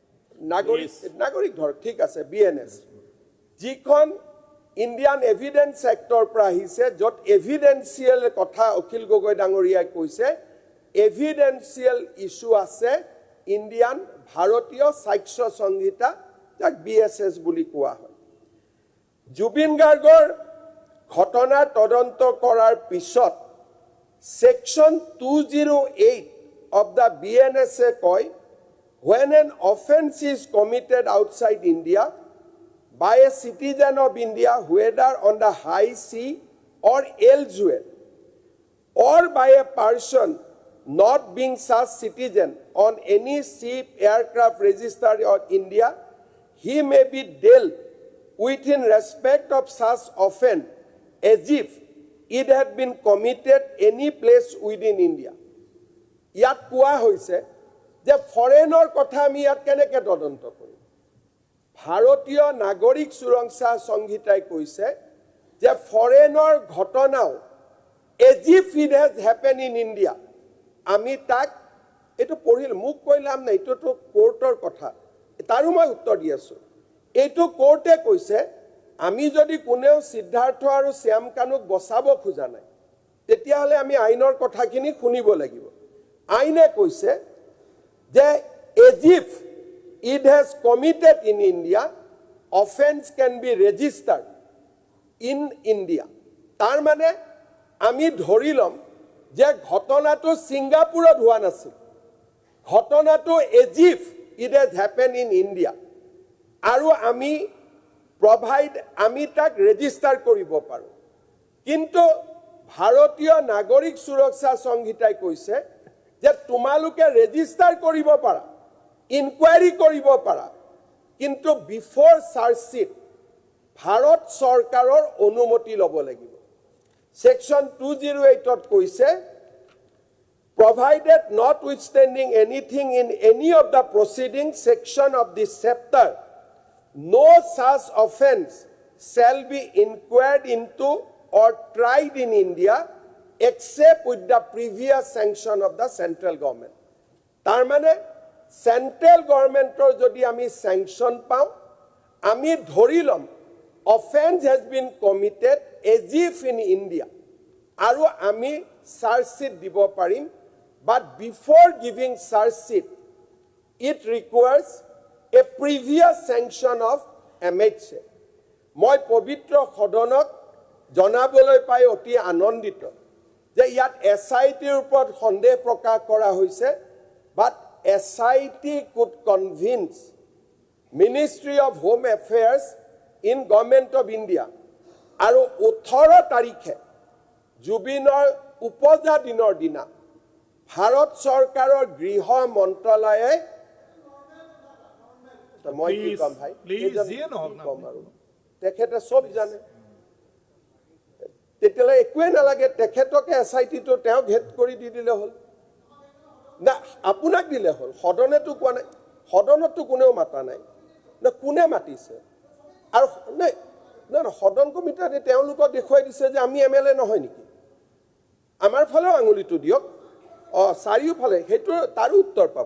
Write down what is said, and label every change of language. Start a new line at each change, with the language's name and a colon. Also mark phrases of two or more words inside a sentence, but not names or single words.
Assamese: নাগৰিক ধৰ ঠিক আছে BNS যিখন ইণ্ডিয়ান এভিডেন্স এক্টৰ পৰা আহিছে য'ত এভিডেন্সিয়েল কথা অখিল গগৈ ডাঙৰীয়াই কৈছে
English: evidential issue
Assamese: আছে ইণ্ডিয়ান ভাৰতীয় সাক্ষ্য সংহিতা যাক BSS বুলি কোৱা হয় জুবিন গাৰ্গৰ ঘটনা তদন্ত কৰাৰ পিছত সেকশন
English: 208 of the BNS কয় when an offense is committed outside India by a citizen of India whether on the high sea or elsewhere or by a person not being such citizen on any ship aircraft registered in India he may be dealt with in respect of such offense as if it had been committed any place within India
Assamese: ইয়াত কোৱা হৈছে যে ফৰেনৰ কথা আমি ইয়াত কেনেকৈ তদন্ত কৰিম ভাৰতীয় নাগৰিক সুৰক্ষা সংহিতাই কৈছে যে ফৰেনৰ ঘটনাও
English: as if it has happened in India
Assamese: আমি তাক এটো পঢ়িল মোক কইলাম না এটো তো কোৰ্টৰ কথা তাৰো মই উত্তৰ দি আছো এটো কোৰ্টে কৈছে আমি যদি কোনেও সিদ্ধাৰ্থ আৰু শ্যাম কানুক বচাব খোজা নাই তেতিয়াহলে আমি আইনৰ কথাখিনি শুনিব লাগিব আইনে কৈছে
English: যে as if it has committed in India offense can be registered in India
Assamese: তাৰ মানে আমি ধৰি লম যে ঘটনাটো সিঙ্গাপুৰত হোৱা নাছিল ঘটনাটো
English: as if it has happened in India
Assamese: আৰু আমি provide আমি তাক ৰেজিষ্টাৰ কৰিব পাৰো কিন্তু ভাৰতীয় নাগৰিক সুৰক্ষা সংহিতাই কৈছে যে তোমালোকে ৰেজিষ্টাৰ কৰিব পাৰা ইনকুৱাৰী কৰিব পাৰা কিন্তু
English: before chargesheet
Assamese: ভাৰত চৰকাৰৰ অনুমতি ল'ব লাগিব সেকশন 208 ত কৈছে
English: provided notwithstanding anything in any of the preceding section of this chapter no such offense shall be inquired into or tried in India except with the previous sanction of the central government
Assamese: তাৰ মানে
English: central government or
Assamese: যদি আমি
English: sanction
Assamese: পাওঁ আমি ধৰিলোঁ
English: offense has been committed as if in India
Assamese: আৰু আমি
English: charge sheet
Assamese: দিবো পাৰিম
English: but before giving charge sheet it requires a previous sanction of MHA
Assamese: মই পবিত্ৰ সদনত জনাবলৈ পাই অতি আনন্দিত যে ইয়াত SITৰ ওপৰত সন্দেহ প্ৰকাশ কৰা হৈছে
English: but SIT could convince Ministry of Home Affairs in Government of India
Assamese: আৰু 18 তাৰিখে জুবিনৰ উপজা দিনৰ দিনা ভাৰত চৰকাৰৰ গৃহ মন্ত্ৰালয়ে মই কি কম ভাই তেখেতে সব জানে তেতিয়ালে একোৱে নালাগে তেখেতকে SIT তো তেওঁ ঘেট কৰি দি দিলে হল না আপোনাক দিলে হল সদনেতো কোৱা নাই সদনতো কোনেও মাতা নাই না কোনে মাতিছে আৰু নাই নহয় সদন কমিটিয়ে তেওঁলোকক দেখুৱাই দিছে যে আমি MLA নহয় নেকি আমাৰ ফালেও আঙুলিটো দিয়ক চাৰিওফালে সেইটো তাৰো উত্তৰ পাব